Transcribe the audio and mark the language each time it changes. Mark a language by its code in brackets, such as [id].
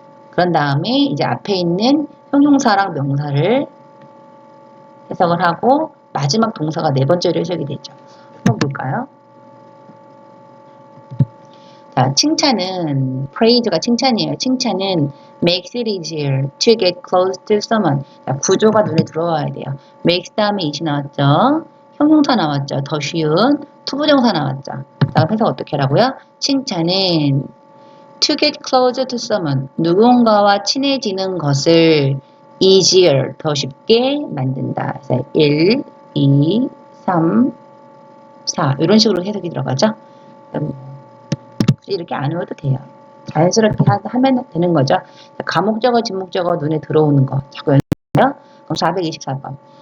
[ko] 그런 다음에 이제 앞에 있는 형용사랑 명사를 해석을 하고 마지막 동사가 네 번째로 해석이 되죠. 한번 볼까요? 자, 칭찬은 praise가 칭찬이에요. 칭찬은 [en] makes it easier to get close to someone. [ko] 자, 구조가 눈에 들어와야 돼요. makes 다음에 it이 나왔죠. 형용사 나왔죠. 더 쉬운 투부정사 나왔죠. 다음 해석 어떻게 하라고요? 칭찬은 [en] to get closer to someone. [ko] 누군가와 친해지는 것을 easier, 더 쉽게 만든다. 그래서 1, 2, 3, 4 이런 식으로 해석이 들어가죠. 이렇게 안 외워도 돼요. 자연스럽게 하면 되는 거죠. 가목적어, 진목적어 눈에 들어오는 거 자꾸 연습해요. 그럼 424번.